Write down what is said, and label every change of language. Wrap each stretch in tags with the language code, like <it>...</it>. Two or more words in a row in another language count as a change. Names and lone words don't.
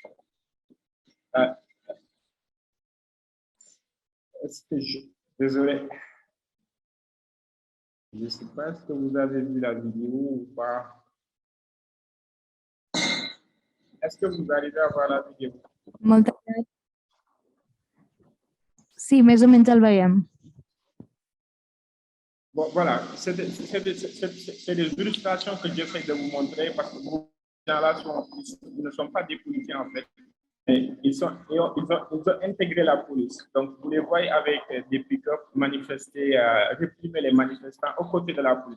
<fr>Désolé. Je ne sais pas si vous avez vu la vidéo ou pas. Est-ce que vous arrivez à voir la vidéo?</fr> <ca>Moltes gràcies. Sí, més o menys el veiem.</ca> <fr>Bon, voilà, c'est des illustrations que j'essaie de vous montrer parce que vous gens-là ne sont pas des policiers en fait. Et ils ont intégré la police. Donc, vous les voyez avec des pick-up manifester, réprimer les manifestants aux côtés de la police.</fr>